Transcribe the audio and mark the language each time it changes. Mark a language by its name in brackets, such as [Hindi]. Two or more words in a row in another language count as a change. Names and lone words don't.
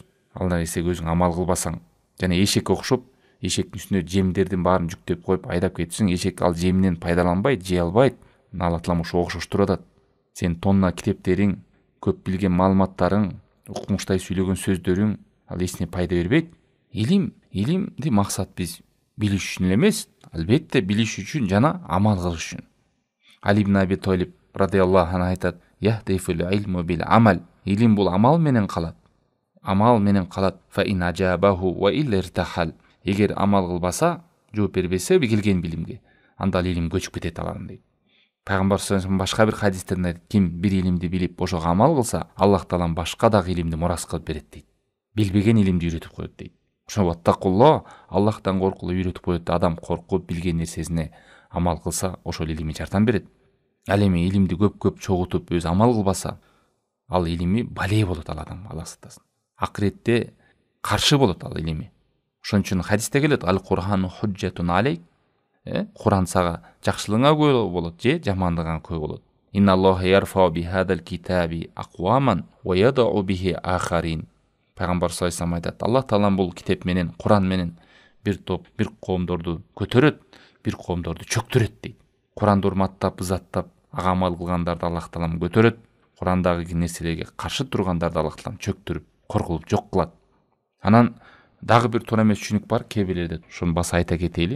[Kyrgyz] Алдан эсек өзүң амал кылбасаң, жана эшекке окшоп, эшектин үстүнө жемдердин баарын жүктөп коюп айдап кетсең, эшек ал жеминен пайдаланбайт, жей албайт. Алла Таалам ошо окшоштуруп атат. Сен тонна китептериң, көп билген маалыматтарың, укмуштай сүйлөгөн сөздөрүң ал эсине пайда бербейт. Илимди максат биз билиш үчүн эле эмес, албетте билиш үчүн жана амал кылыш үчүн. Али ибн Аби Талиб [Arabic] رضي الله عنه [Kyrgyz] айтат: [Arabic] "يهتف العلم بالعمل." [Kyrgyz] Илим бул амал менен калат. Амал менен калат. [Arabic] فإن أجابه وإلا ارتحل. [Kyrgyz] Эгер амал кылбаса, жооп бербесе келген билимге, анда илим көчүп кетет аларым дейт. Пайгамбар саллаллаху башка бир хадистерде айтат: "Ким бир илимди билип, ошого амал кылса, Аллах Таалам башка дагы илимди мурас кылып берет" дейт. Билбеген илимди үйрөтүп коет дейт. Ошо ваттакулла, Аллахтан коркулу үйрөтүп коет. Адам коркуп билген нерсесине амал кылса, ошол илими жардам берет. Ал эми илимди көп чогултуп өзү амал кылбаса, ал илими бале болот ал адам, Аллах сактасын. Акыретте каршы болот ал илими. Ошон үчүн хадисте келет: [Arabic] "القرآن حجة عليك." [Kyrgyz] Кур'ан сага жакшылыгыңа күбө болот же жамандыгыңа күбө болот. [Arabic] "إن الله يرفع بهذا الكتاب أقواما ويضع به آخرين." [Kyrgyz] Пайгамбар [Arabic] صلى الله عليه وسلم [Kyrgyz] айтат: Аллах Таалам бул китеп менен, Кур'ан менен бир коомдорду көтөрөт, бир коомдорду чөктүрөт дейт. Кур'анды урматтап, ызаттап, ага амал кылгандарды Аллах Таалам көтөрөт, Кур'андагы нерселерге каршы тургандарды Аллах Таалам чөктүрүп, коркулуп жок кылат. Анан дагы бир туура эмес түшүнүк бар, кээ бирлерде ошону баса айта кетели.